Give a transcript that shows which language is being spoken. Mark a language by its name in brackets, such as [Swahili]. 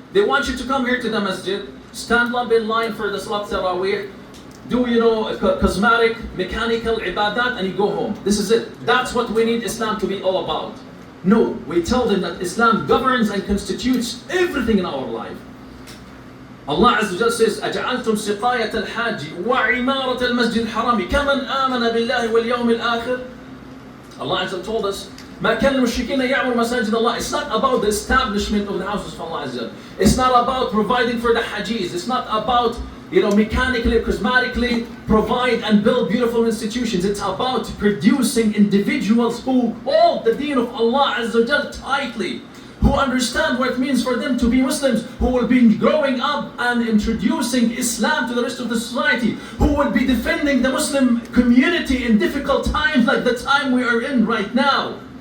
[English] They want you to come here to the masjid, stand up in line for the Salat Tarawih, do cosmetic, mechanical ibadat, and you go home. This is it. That's what we need Islam to be all about. No, we tell them that Islam governs and constitutes everything in our life. [Arabic] Allah Azza wa Jal says, أَجَعَلْتُمْ سِقَايَةَ الْحَاجِ وَعِمَارَةَ الْمَسْجِدِ الْحَرَامِ كَمَنْ آمَنَ بِاللَّهِ وَالْيَوْمِ الْآخِرِ. [English] Allah Azza wa Jal told us, [Arabic] مَا كَانَ الْمُشْرِكِينَ يَعْمُرُ مَسَاجِدَ اللَّهِ. [English] It's not about the establishment of the houses of Allah Azza wa Jal. It's not about providing for the hajis. It's not about, mechanically, cosmetically provide and build beautiful institutions. It's about producing individuals who hold the deen of Allah Azza wa Jal tightly, who understand what it means for them to be Muslims, who will be growing up and introducing Islam to the rest of the society, who will be defending the Muslim community in difficult times like the time we are in right now.